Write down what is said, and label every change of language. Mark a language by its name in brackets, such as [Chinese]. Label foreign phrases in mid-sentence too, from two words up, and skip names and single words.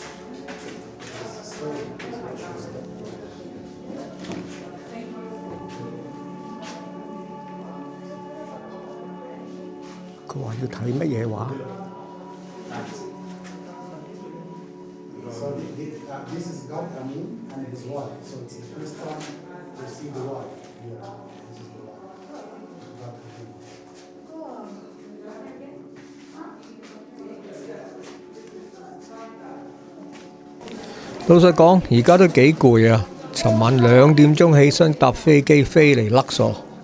[English] This is slowly, please watch this. 佢話要睇乜嘢話？ So this is God Amin and his wife. So it's the first time to see the wife. Yeah, this is the wife. God Amin. [Cantonese] 老實講，而家都幾攰啊！尋晚2點鐘起身搭飛機飛嚟Luxor。